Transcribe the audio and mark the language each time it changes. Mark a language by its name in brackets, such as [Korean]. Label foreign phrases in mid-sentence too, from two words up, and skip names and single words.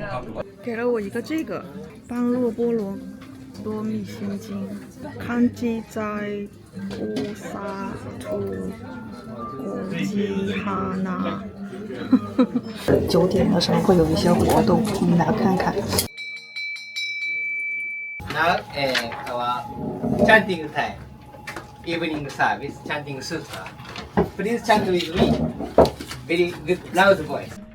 [Chinese] 给了我一个这个般若波罗蜜心经，康基在乌萨图古基哈纳。 9点的时候会有一些活动，我们来看看。 [English] Now, chanting time. evening service, chanting super. Please chant with me. Very good, loud voice.